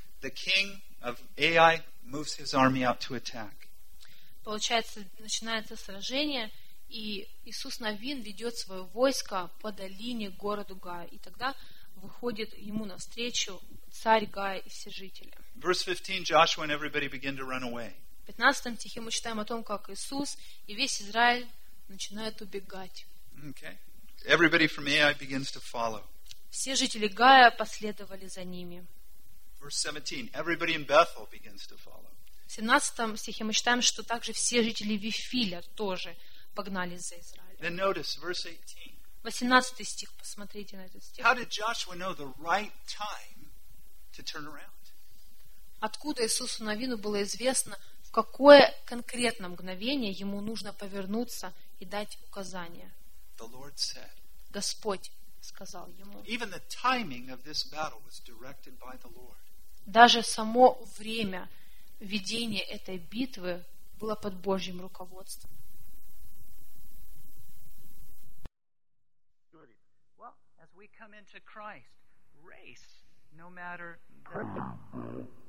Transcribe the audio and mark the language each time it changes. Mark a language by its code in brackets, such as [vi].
[en] The king of Ai moves his army out to attack. [ru] Получается, начинается сражение, и Иисус Навин ведет свое войско по долине городу Гая, и тогда выходит ему навстречу царь Гай и все жители. [en] Verse 15, Joshua and everybody begin to run away. [ru] В 15 стихе мы читаем о том, как Иисус и весь Израиль начинают убегать. [en] Okay. Everybody from Ai begins to follow. [ru] Все жители Гая последовали за ними. [en] Verse 17, everybody in Bethel begins to follow. [ru] В 17 стихе мы читаем, что также все жители Вифиля тоже погнали за Израилем. [en] Then notice verse 18. [ru] 18 стих, посмотрите на этот стих. [en] How did Joshua know the right time to turn around? [ru] Откуда Иисусу Навину было известно, в какое конкретно мгновение ему нужно повернуться и дать указание? [en] The Lord said, [ru] Господь сказал ему. [en] Even the timing of this battle was directed by the Lord. [ru] Даже само время ведения этой битвы было под Божьим руководством. [en] Well, as we come into Christ, race, no matter the...